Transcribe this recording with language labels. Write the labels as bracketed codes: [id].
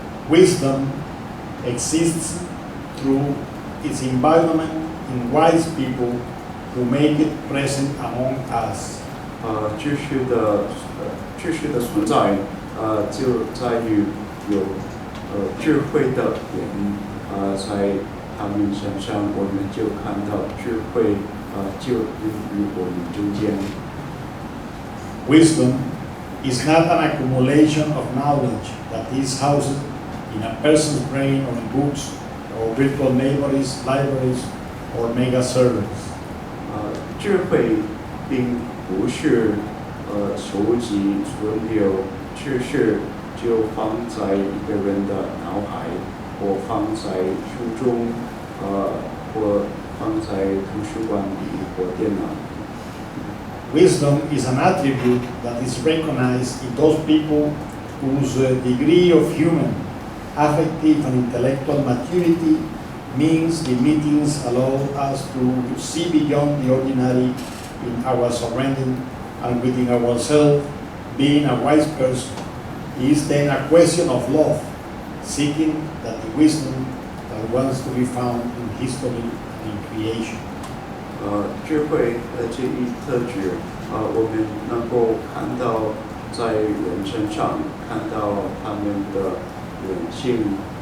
[en] Wisdom exists through its embodiment in wise people who make it present among us. [zh] 知识的存在，就在于有智慧的人，在他们身上，我们就看到智慧，就于我们中间。 [en] Wisdom is not an accumulation of knowledge that is housed in a person's brain or in books or virtual libraries or mega servers. [zh] 智慧并不是收集存留知识就放在一个人的脑海，或放在书中，或放在图书馆里或电脑。 [en] Wisdom is an attribute that is recognized in those people whose degree of human, affective, and intellectual maturity means the meetings allow us to see beyond the ordinary in our surrounding and within ourselves. Being a wise person is then a question of love, seeking that the wisdom that wants to be found in history and in creation. [zh] 智慧的这一特质，我们能够看到在人身上，看到他们的人性，